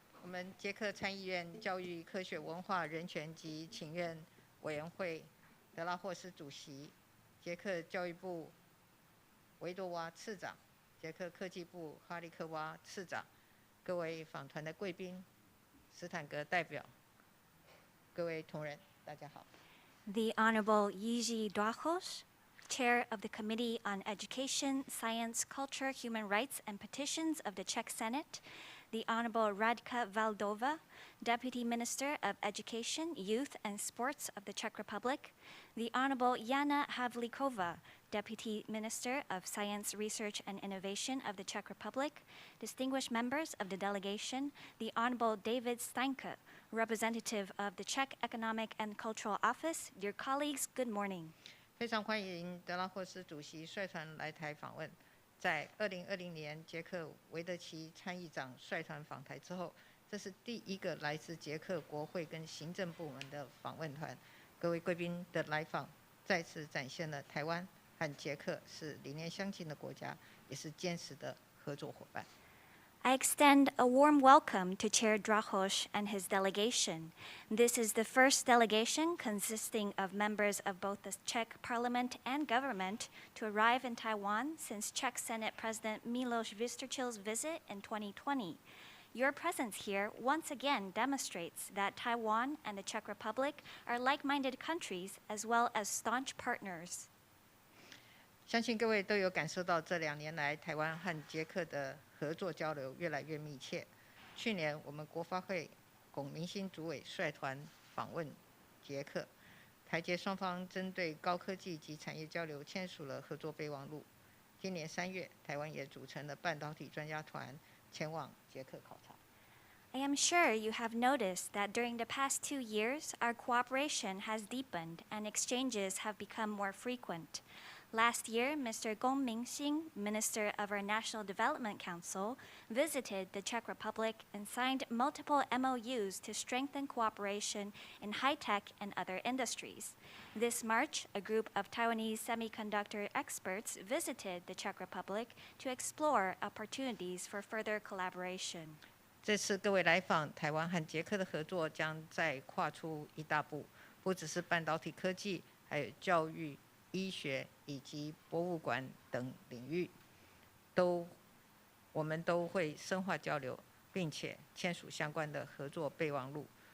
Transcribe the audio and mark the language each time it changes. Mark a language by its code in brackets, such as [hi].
[zh] 们捷克参议院教育、科学、文化、人权及请愿委员会德拉霍斯主席、捷克教育部维多娃次长、捷克科技部哈利科娃次长、各位访团的贵宾、斯坦格代表、各位同仁，大家好。 [en] The Honorable Jiří Drahoš, Chair of the Committee on Education, Science, Culture, Human Rights, and Petitions of the Czech Senate, the Honorable Radka Valdova, Deputy Minister of Education, Youth, and Sports of the Czech Republic, the Honorable Jana Havlíková, Deputy Minister of Science, Research, and Innovation of the Czech Republic, distinguished members of the delegation, the Honorable David Steinke, representative of the Czech Economic and Cultural Office, dear colleagues, good morning. [zh] 非常欢迎德拉霍斯主席率团来台访问。在2020年捷克维德奇参议长率团访台之后，这是第一个来自捷克国会跟行政部门的访问团。各位贵宾的来访，再次展现了台湾和捷克是理念相近的国家，也是坚实的合作伙伴。 [en] I extend a warm welcome to Chair Drahoš and his delegation. This is the first delegation consisting of members of both the Czech Parliament and government to arrive in Taiwan since Czech Senate President Miloš Vystrčil's visit in 2020. Your presence here once again demonstrates that Taiwan and the Czech Republic are like-minded countries as well as staunch partners. [zh] 相信各位都有感受到，这2年来台湾和捷克的合作交流越来越密切。去年，我们国发会龚明鑫主委率团访问捷克，台捷双方针对高科技及产业交流签署了合作备忘录。今年3月，台湾也组成了半导体专家团前往捷克考察。 [en] I am sure you have noticed that during the past 2 years, our cooperation has deepened and exchanges have become more frequent. Last year, Mr. Gong Mingxing, Minister of our National Development Council, visited the Czech Republic and signed multiple MOUs to strengthen cooperation in high-tech and other industries. This March, a group of Taiwanese semiconductor experts visited the Czech Republic to explore opportunities for further collaboration. [zh] 这次各位来访，台湾和捷克的合作将再跨出一大步，不只是半导体科技，还有教育、医学以及博物馆等领域，我们都会深化交流，并且签署相关的合作备忘录。